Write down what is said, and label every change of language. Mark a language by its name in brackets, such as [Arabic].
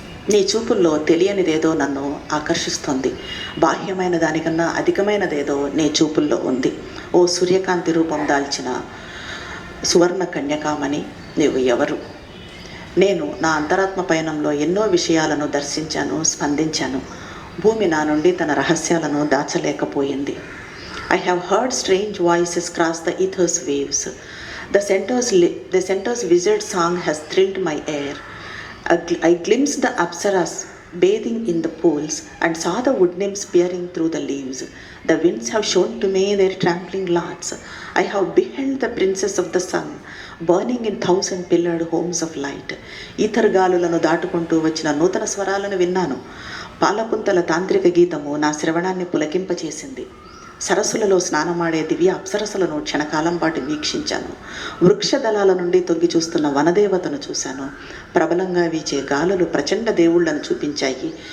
[Telugu] నీ చూపుల్లో తెలియనిదేదో నన్ను ఆకర్షిస్తుంది. బాహ్యమైన దానికన్నా అధికమైనదేదో నీ చూపుల్లో ఉంది. ఓ సూర్యకాంతి రూపం దాల్చిన సువర్ణ కన్యకామణి, నీవు ఎవరు? నేను నా అంతరాత్మ పయనంలో ఎన్నో విషయాలను దర్శించాను, స్పందించాను. భూమి నా నుండి తన రహస్యాలను దాచలేకపోయింది. [English] I have heard strange voices cross the ether's waves. The center's wizard song has thrilled my ear. I glimpsed the apsaras bathing in the pools and saw the wood nymphs peering through the leaves. The winds have shown to me their trampling lords. I have beheld the princess of the sun burning in 1,000-pillared homes of light. [Telugu] ఈథర్గాలులను దాటుకుంటూ వచ్చిన నూతన స్వరాలను విన్నాను. పాలకుంతల తాంత్రిక గీతము నా శ్రవణాన్ని పులకింపచేసింది. సరస్సులలో స్నానమాడే దివ్య అప్సరసలను క్షణకాలం పాటు వీక్షించాను. వృక్షదళాల నుండి తొంగి చూస్తున్న వనదేవతను చూశాను. ప్రబలంగా వీచే గాలులు ప్రచండ దేవుళ్లను చూపించాయి.